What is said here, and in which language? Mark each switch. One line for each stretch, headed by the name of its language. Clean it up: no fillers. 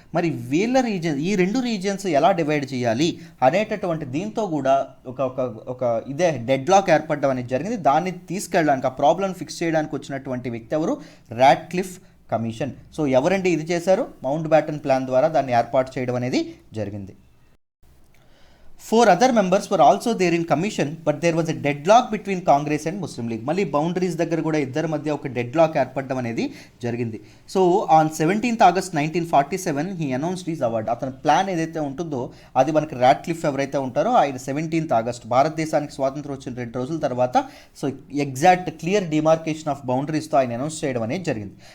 Telugu: మరి వీళ్ళ ఈ 2 రీజియన్స్ ఎలా డివైడ్ చేయాలి అనేటటువంటి దీంతో కూడా ఒక ఇదే డెడ్ లాక్ ఏర్పడడం అనేది జరిగింది. దాన్ని తీసుకెళ్ళడానికి, ఆ ప్రాబ్లం ఫిక్స్ చేయడానికి వచ్చినటువంటి వ్యక్తి ఎవరు, రాట్క్లిఫ్ కమిషన్. సో ఎవరండి ఇది చేశారు, మౌంట్ బ్యాటన్ ప్లాన్ ద్వారా దాన్ని ఏర్పాటు చేయడం అనేది జరిగింది.
English: 4 other members were also there in commission, but there was a deadlock between Congress and Muslim League.
Telugu: మళ్ళీ బౌండరీస్ దగ్గర కూడా ఇద్దరి మధ్య ఒక డెడ్లాక్ ఏర్పడడం అనేది జరిగింది.
English: So on 17th August 1947 he announced his award.
Telugu: అతని ప్లాన్ ఏదైతే ఉంటుందో అది మనకి రాట్క్లిఫ్ ఎవరైతే ఉంటారో ఆయన 17th August భారతదేశానికి స్వాతంత్రం వచ్చిన 2 రోజుల తర్వాత so
English: exact clear demarcation of
Telugu: బౌండరీస్తో ఆయన అనౌన్స్ చేయడం అనేది జరిగింది.